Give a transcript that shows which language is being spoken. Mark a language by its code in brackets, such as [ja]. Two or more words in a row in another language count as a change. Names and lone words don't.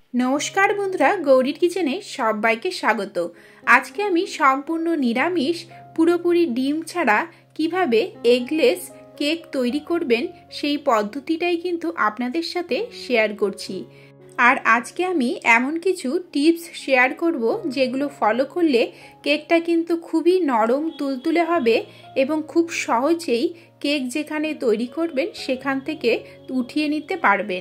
[bn] নমস্কার বন্ধুরা গৌরীর কিচেনে সবাইকে স্বাগত। আজ কে আমি সম্পূর্ণ নিরামিষ পুরোপুরি ডিম ছাড়া কিভাবে [en] eggless cake [bn] তৈরি করবেন সেই পদ্ধতিটাই কিন্তু আপনাদের সাথে শেয়ার করছি। আর আজকে আমি এমন কিছু টিপস শেয়ার করব যেগুলো ফলো করলে কেকটা কিন্তু খুবই নরম তুলতুলে হবে এবং খুব সহজেই কেক যেখানে তৈরি করবেন সেখান থেকে উঠিয়ে নিতে পারবেন।